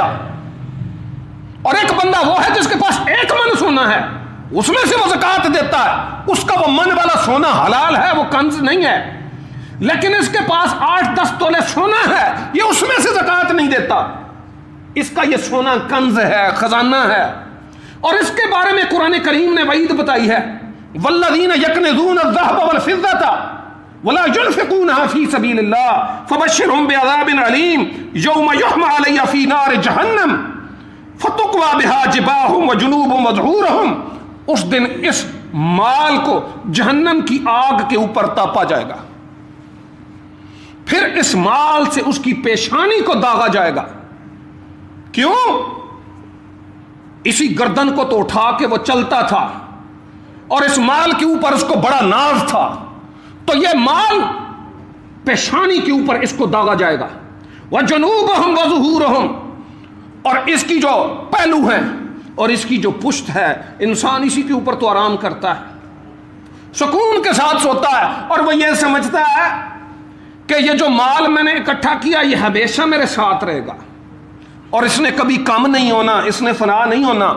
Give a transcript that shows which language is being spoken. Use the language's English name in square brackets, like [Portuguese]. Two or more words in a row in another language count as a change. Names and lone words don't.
[Hindi] और एक बंदा वो है जिसके पास 1 मन सोना है, उसमें से वो ज़कात देता है, उसका वो मन वाला सोना हलाल है, वो कंज नहीं है। लेकिन इसके पास 8-10 तोले सोना है, ये उसमें से ज़कात नहीं देता, इसका ये सोना कंज है, खजाना है। और इसके बारे में कुरान करीम ने वईद बताई है, [Arabic] والذين يكنزون الذهب والفضة ولا ينفقونها في سبيل الله فبشرهم بعذاب أليم يوم يحمى عليها في نار جهنم فتكوى بها جباههم وجنوبهم وظهورهم. [Hindi] उस दिन इस माल को जहन्नम की आग के ऊपर तापा जाएगा, फिर इस माल से उसकी पेशानी को दागा जाएगा। क्यों? इसी गर्दन को तो उठा के वो चलता था और इस माल के ऊपर उसको बड़ा नाज था, तो ये माल पेशानी के ऊपर इसको दागा जाएगा। [Arabic] وجنوبهم وظهورهم, [Hindi] और इसकी जो पहलू है और इसकी जो पुश्त है, इंसान इसी के ऊपर तो आराम करता है, सुकून के साथ सोता है, और वह यह समझता है कि ये जो माल मैंने इकट्ठा किया ये हमेशा मेरे साथ रहेगा और इसने कभी कम नहीं होना, इसने फना नहीं होना।